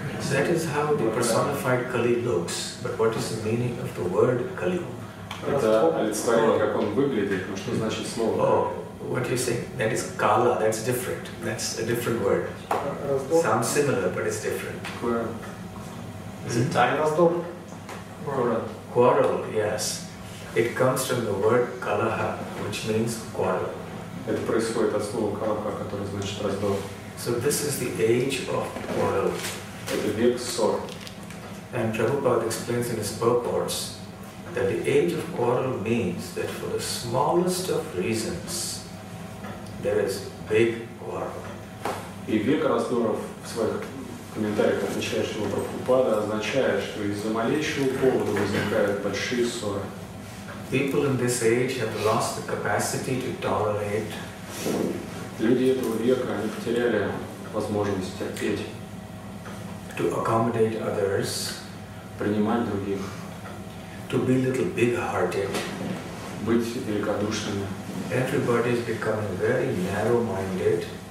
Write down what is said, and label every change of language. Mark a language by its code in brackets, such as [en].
[en] That is how the personified Kali looks. But what is the meaning of the word Kali? [ru] Это олицетворение, как он выглядит, но что значит слово? Oh, [en] what you say, that is kala, that's different. That's a different word. [ru] Раздор. [en] Sounds similar, but it's different. [ru] Раздор. [en] Quarrel, yes. It comes from the word kalaha, which means quarrel. [ru] Это происходит от слова калаха, которое значит раздор. [en] So this is the age of quarrel. [ru] Это век ссор. [en] And Prabhupada explains in his purports that the age of quarrel means that for the smallest of reasons, there is big quarrel. [ru] И век раздоров в своих комментариях, отмечающего Прабхупада, означает, что из-за малейшего повода возникают большие ссоры. [en] People in this age have lost the capacity to tolerate. [ru] Люди этого века, они потеряли возможность терпеть, [en] to accommodate others, [ru] принимать других, [en] to be a little big-hearted. [ru] быть великодушными. [en] Everybody is becoming very narrow-minded